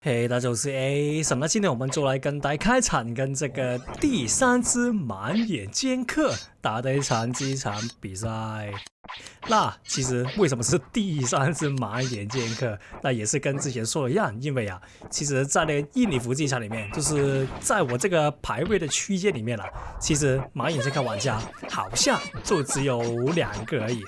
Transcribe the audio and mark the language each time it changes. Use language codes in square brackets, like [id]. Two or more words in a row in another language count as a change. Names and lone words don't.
[zh] 嘿，大家好，我是 A。那今天我们就来跟大家開場，跟這個第3支盲眼劍客打的一場比賽。那其實為什麼是第3支盲眼劍客？那也是跟之前說的一樣，因為其實在那個印尼服機場裡面，就是在我這個排位的區間裡面其實盲眼劍客玩家好像就只有2個而已。